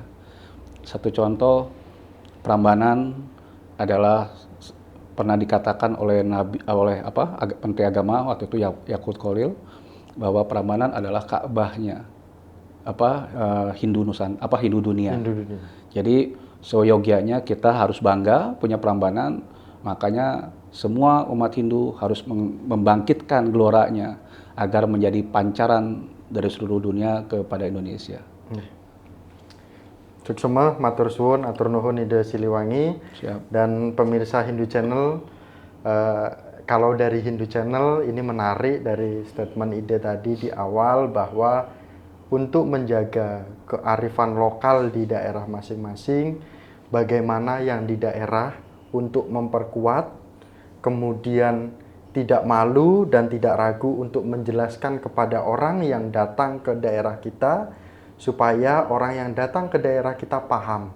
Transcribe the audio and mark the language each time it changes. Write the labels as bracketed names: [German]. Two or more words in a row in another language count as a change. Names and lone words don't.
[Indonesian] Satu contoh, Prambanan adalah pernah dikatakan oleh Menteri Agama waktu itu Yakut Khalil bahwa Prambanan adalah Ka'bahnya Hindu dunia. Jadi seyogianya kita harus bangga punya Prambanan, makanya semua umat Hindu harus membangkitkan geloranya agar menjadi pancaran dari seluruh dunia kepada Indonesia. [Javanese] Cuksema, matur suwun, [Sundanese] atur nuhun [Javanese] Ide Siliwangi. [Indonesian] Siap. Dan pemirsa Hindu Channel, kalau dari Hindu Channel ini menarik dari statement ide tadi di awal bahwa untuk menjaga kearifan lokal di daerah masing-masing, bagaimana yang di daerah untuk memperkuat, kemudian tidak malu dan tidak ragu untuk menjelaskan kepada orang yang datang ke daerah kita, supaya orang yang datang ke daerah kita paham.